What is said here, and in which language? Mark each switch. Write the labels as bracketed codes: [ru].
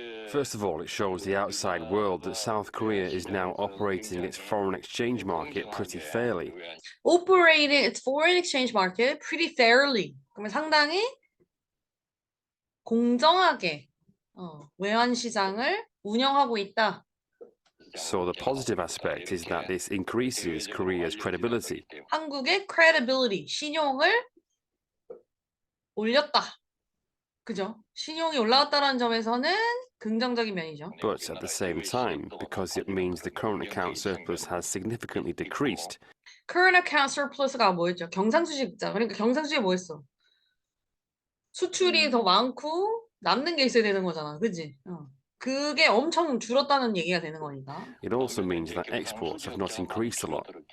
[en] First of all, it shows the outside world that South Korea is now operating its foreign exchange market pretty fairly. Operating its foreign exchange market pretty fairly. [ko] 그러면 상당히 공정하게 외환 시장을 운영하고 있다. [en] So the positive aspect is that this increases Korea's credibility. [ko] 한국의 credibility, 신용을 올렸다. 그죠? 신용이 올라갔다는 점에서는 긍정적인 면이죠. [en] But at the same time, because it means the current account surplus has significantly decreased, current account surplus [ko] 가 뭐였죠? 경상수지흑자. 그러니까 경상수지에 뭐 했어? 수출이 더 많고 남는 게 있어야 되는 거잖아. 그치? 그게 엄청 줄었다는 얘기가 되는 거니까. [en] it also means that exports have not increased a lot.